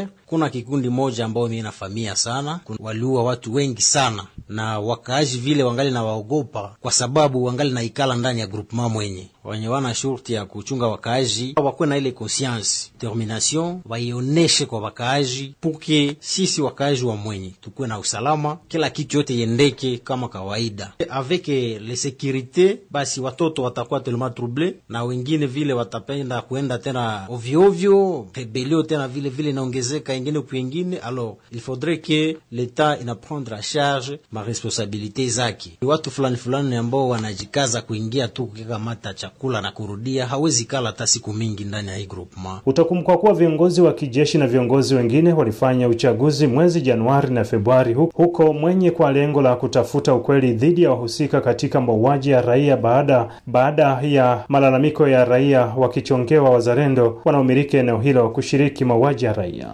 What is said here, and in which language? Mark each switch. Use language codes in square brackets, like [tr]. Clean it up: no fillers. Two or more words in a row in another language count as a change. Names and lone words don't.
[sw] Kuna kikundi moja ambao mimi nafahamia sana, waliua watu wengi sana, na wakazi vile wangali na waogopa kwa sababu wangali na ikala ndani ya groupement Mwenye. Wenye wana shurti ya kuchunga wakazi wakuwe na ile [fr] conscience, determination, [sw] waioneshe kwa wakazi puke sisi wakazi wa Mwenye tukuwe na usalama, kila kitu yote yendeke kama kawaida. [fr] Avec les sécurité, [sw] basi watoto watakuwa [fr] tellement troublés [sw] na wengine vile watapenda kuenda tena ovyo ovyo, rebelio tena vile inaongezeka ingine kwingine. [fr] Alors il faudrait que l'État ina prendre à charge ma responsabilité zake. [sw] Watu fulani ambao wanajikaza kuingia tu kukamata chakula na kurudia, hawezi kala hata siku mingi ndani ya hii groupement. Utakumbuka kuwa viongozi wa kijeshi na viongozi wengine walifanya uchaguzi mwezi Januari na Februari huko Mwenye kwa lengo la kutafuta ukweli dhidi ya wahusika katika mauaji ya raia baada ya malalamiko ya raia wakichongewa wazalendo wanaomiliki eneo hilo kushiriki mauaji ya raia.